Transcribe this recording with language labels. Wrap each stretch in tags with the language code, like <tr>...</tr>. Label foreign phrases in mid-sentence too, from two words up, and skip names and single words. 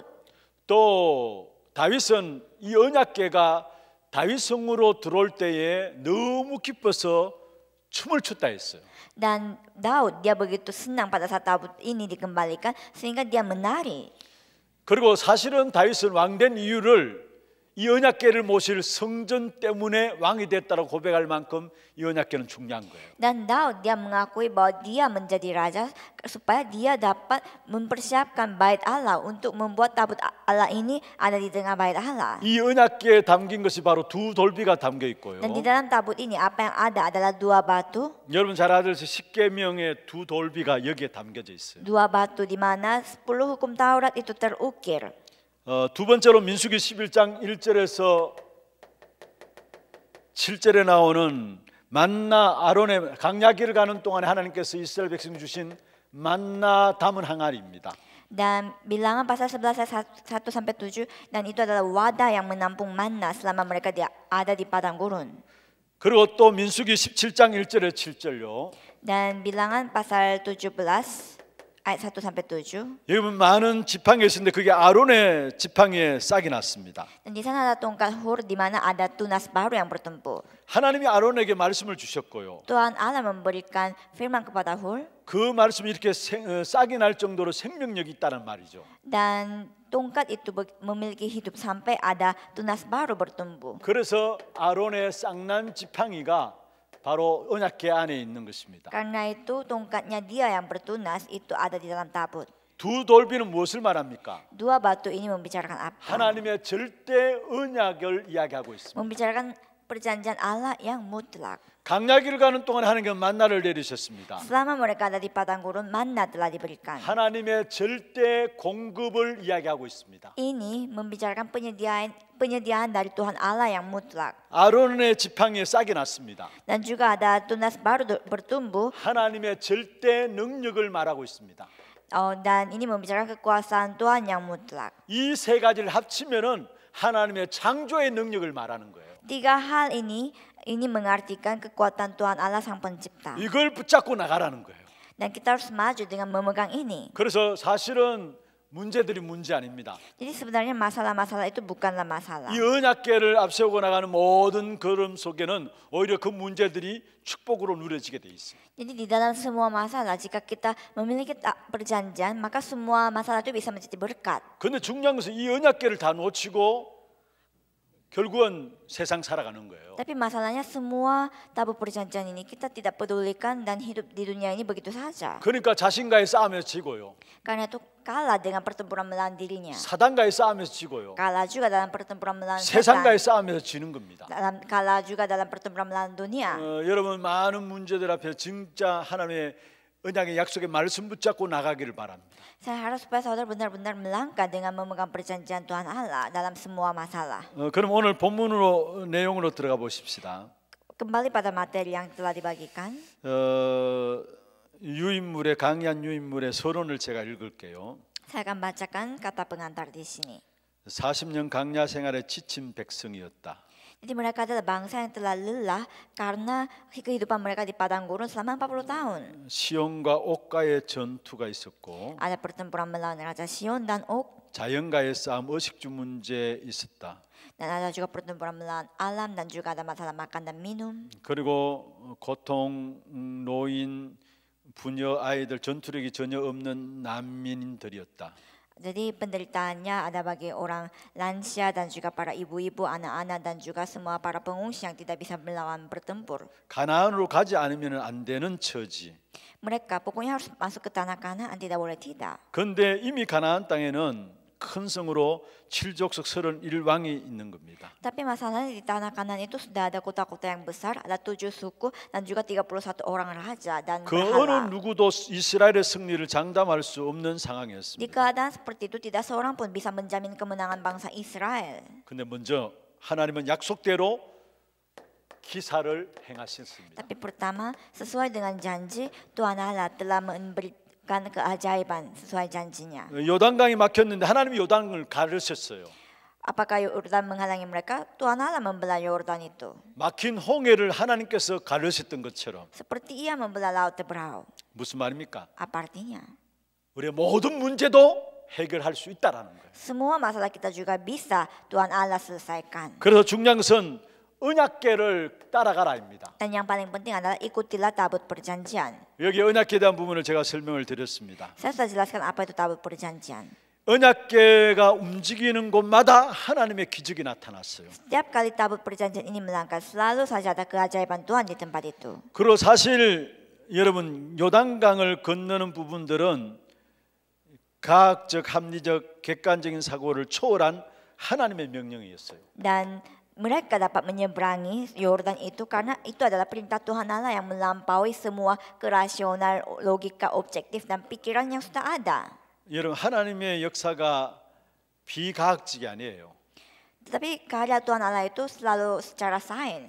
<ko>또 다윗은 이 언약궤가 다윗성으로 들어올 때에 너무 기뻐서 춤을 췄다 했어요.</ko> <id>Dan Daud dia begitu senang pada saat tabut ini dikembalikan sehingga dia menari.</id> <ko>그리고 사실은 다윗은 왕된 이유를 이 언약궤를 모실 성전 때문에 왕이 됐다고 고백할 만큼 이 언약궤는 중요한 거예요.</ko> <id>Dan Daud dia mengakui bahwa dia menjadi raja supaya dia dapat mempersiapkan bait Allah untuk membuat tabut Allah ini ada di tengah bait Allah.</id> <ko>이 언약궤에 담긴 것이 바로 두 돌비가 담겨 있고요.</ko> <id>Dan di dalam tabut ini apa yang ada adalah 2 batu.</id> <ko>여러분 잘 아시듯이 십계명의 두 돌비가 여기에 담겨져 있어요.</ko> <id>2 batu di mana 10 hukum Taurat itu terukir.</id> <ko>두 번째로 민수기 11장 1절에서 7절에 나오는 만나 아론의 광야길을 가는 동안에 하나님께서 이스라엘 백성 주신 만나 담은 항아리입니다.</ko> <id>Dan bilangan pasal 11 ayat 1 sampai 7 dan itu adalah wadah yang menampung manna selama mereka ada di padang gurun.</id> <ko>그리고 또 민수기 17장 1절에 7절요.</ko> <id>Dan bilangan pasal 17 ayat 1 sampai 7.</id> <ko>여기 보면 많은 지팡이가 있는데 그게 아론의 지팡이에 싹이 났습니다.</ko> <id>Dan di sana ada tongkat Hur di mana ada tunas baru yang bertempur.</id> <ko>하나님이 아론에게 말씀을 주셨고요.</ko> <id>Tuhan Allah memberikan firman kepada Hur.</id> <ko>그 말씀이 이렇게 싹이 날 정도로 생명력이 있다는 말이죠.</ko> <id>Dan tongkat itu memiliki hidup sampai ada tunas baru bertumbuh.</id> <ko>그래서 아론의 싹난 지팡이가 바로 언약궤 안에 있는 것입니다.</ko> <id>Karena itu tongkatnya dia yang bertunas itu ada di dalam tabut.</id> <ko>두 돌비는 무엇을 말합니까?</ko> <id>2 batu ini membicarakan apa?</id> <ko>하나님의 절대 언약을 이야기하고 있습니다.</ko> <id>Membicarakan perjanjian Allah yang mutlak.</id> <ko>광야길을 가는 동안 하나님께서 만나를 내리셨습니다.</ko> <id>Selama mereka ada di padang gurun, manna telah diberikan.</id> <ko>하나님의 절대 공급을 이야기하고 있습니다.</ko> <id>Ini membicarakan penyediaan dari Tuhan Allah yang mutlak.</id> <ko>아론의 지팡이에 싹이 났습니다.</ko> <id>Dan juga ada tunas baru bertumbuh.</id> <ko>하나님의 절대 능력을 말하고 있습니다.</ko> <id>Dan ini membicarakan kekuasaan Tuhan yang mutlak.</id> <ko>이 세 가지를 합치면은 하나님의 창조의 능력을 말하는 거예요.</ko> <id>3 hal ini mengartikan kekuatan Tuhan Allah sang pencipta.</id> <ko>이걸 붙잡고 나가라는 거예요.</ko> <id>Dan kita harus maju dengan memegang ini.</id> <ko>그래서 사실은 문제들이 문제 아닙니다.</ko> <id>Jadi sebenarnya masalah-masalah itu bukanlah masalah.</id> <ko>이 언약궤를 앞세우고 나가는 모든 걸음 속에는 오히려 그 문제들이 축복으로 누려지게 돼 있어요.</ko> <id>Jadi di dalam semua masalah jika kita memiliki perjanjian maka semua masalah itu bisa menjadi berkat.</id> <ko>근데 중요한 것은 이 언약궤를 다 놓치고 결국은 세상 살아가는 거예요.</ko> <id>Tapi masalahnya semua tabut perjanjian ini kita tidak pedulikan dan hidup di dunia ini begitu saja.</id> <ko>그러니까 자신과의 싸움에서 지고요.</ko> <id>Karena itu kalah dengan pertempuran melawan dirinya.</id> <ko>사단과의 싸움에서 지고요.</ko> <id>Kalah juga dalam pertempuran melawan</id> <ko>세상과의</ko> <id>setan.</id> <ko>싸움에서 지는 겁니다.</ko> <id>Kalah juga dalam pertempuran melawan dunia.</id> <ko>여러분 많은 문제들 앞에 진짜 하나님의 언약의 약속의 말씀 붙잡고 나가기를 바랍니다.</ko> <id>Saya harap supaya saudara benar-benar melangkah dengan memegang perjanjian Tuhan Allah dalam semua masalah.</id> <ko>그럼 오늘 본문으로 내용으로 들어가 보십시다.</ko> <id>Kembali pada materi yang telah dibagikan.</id> <ko>유인물의 강의한 유인물의 서론을 제가 읽을게요.</ko> <id>Saya akan bacakan kata pengantar di sini.</id> <ko>40년 강야 생활에 지친 백성이었다.</ko> <id>Jadi mereka adalah bangsa yang telah lelah karena kehidupan mereka di padang gurun selama 40 tahun.</id> <ko>시온과 옥과의 전투가 있었고</ko> <id>Ada pertempuran melawan Raja Sion dan Og,</id> <ko>자연과의 싸움, 의식주 문제 있었다.</ko> <id>dan ada juga pertempuran melawan alam dan juga ada masalah makan dan minum.</id> <ko>그리고 고통, 노인, 부녀, 아이들, 전투력이 전혀 없는 난민들이었다.</ko> <id>Jadi penderitaannya ada bagi orang lansia dan juga para ibu-ibu, anak-anak dan juga semua para pengungsi yang tidak bisa melawan bertempur.</id> <ko>가나안으로 가지 않으면 안 되는 처지.</ko> <id>Mereka pokoknya harus masuk ke tanah Kanaan, tidak boleh tidak.</id> <ko>그런데 이미 가나안 땅에는 큰 성으로 7족속 31왕이 있는 겁니다.</ko> <id>Tapi masalahnya di tanah Kanaan itu sudah ada kota-kota yang besar, ada 7 suku dan juga 31 orang raja dan</id> <ko>그 어느</ko> <id>berhala.</id> <ko>누구도 이스라엘의 승리를 장담할 수 없는</ko> <id>Di</id> <ko>상황이었습니다.</ko> <id>keadaan seperti itu tidak seorang pun bisa menjamin kemenangan bangsa Israel.</id> <ko>근데 먼저 하나님은 약속대로 기사를 행하셨습니다.</ko> <id>Tapi pertama, sesuai dengan janji, Tuhan Allah telah memberikan keajaiban sesuai janjinya.</id> <ko>요단강이 막혔는데 하나님이 요단을 가르셨어요.</ko> <id>Apakah Yordan menghalangi mereka? Tuhan Allah membelah Yordan itu.</id> <ko>막힌 홍해를 하나님께서 가르셨던 것처럼.</ko> <id>Seperti ia membelah laut Tebrau.</id> <ko>무슨 말입니까?</ko> <id>Apa artinya?</id> <ko>우리의 모든 문제도 해결할 수 있다라는 거예요.</ko> <id>Semua masalah kita juga bisa Tuhan Allah selesaikan.</id> <ko>그래서 중요한 것은 언약궤를 따라가라입니다.</ko> <id>Dan yang paling penting adalah ikutilah tabut perjanjian.</id> <ko>여기 언약궤에 대한 부분을 제가 설명을 드렸습니다.</ko> <id>Saya sudah jelaskan apa itu tabut perjanjian.</id> <ko>언약궤가 움직이는 곳마다 하나님의 기적이 나타났어요.</ko> <id>Setiap kali tabut perjanjian ini melangkah, selalu saja ada keajaiban Tuhan di tempat itu.</id> <ko>그리고 사실 여러분 요단강을 건너는 부분들은 과학적, 합리적, 객관적인 사고를 초월한 하나님의 명령이었어요.</ko> <id>Dan mereka dapat menyeberangi Yordan itu karena itu adalah perintah Tuhan Allah yang melampaui semua kerasional, logika, objektif dan pikiran yang sudah ada.</id> <ko>여러분 하나님의 역사가 비과학적이 아니에요.</ko> <id>Tetapi karya Tuhan Allah itu selalu secara sains,</id>